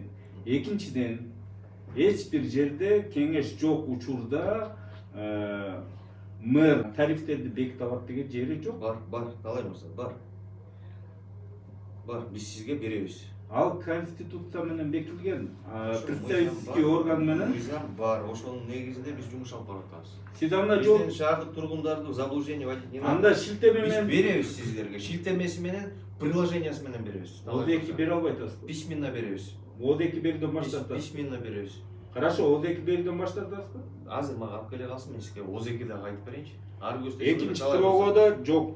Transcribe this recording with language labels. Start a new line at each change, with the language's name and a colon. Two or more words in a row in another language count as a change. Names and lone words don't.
Kyrgyz: Экинчиден, эч бир жерде кеңеш жок учурда мэр тарифтерди беките алат деген жери жок. Бар, Талай мырза, бар. Биз сизге беребиз. Ал конституция менен бекитилген,
Russian: представительский орган
Kyrgyz: менен. Мыйзам бар, ошонун негизинде биз жумуш алып баратабыз. Сиз анда жок. Биздин шаардык тургундарды
Russian: в заблуждение вводить не надо.
Kyrgyz: Анда шилтеме Биз менен беребиз сиздерге. Шилтемеси менен, приложениясы менен беребиз. ОДЭКи бере албайт атасызбы? Письменно беребиз. ОДЭКи берүүдөн баш тартасыз. Письменно беребиз. Хорошо, ОДЭКи берүүдөн баш тартасызбы? Азыр мага алып келе калсын, мен сизге ОЗЭКи дагы айтып берейинчи. Ар көздөй. Экинчи суроого да жок.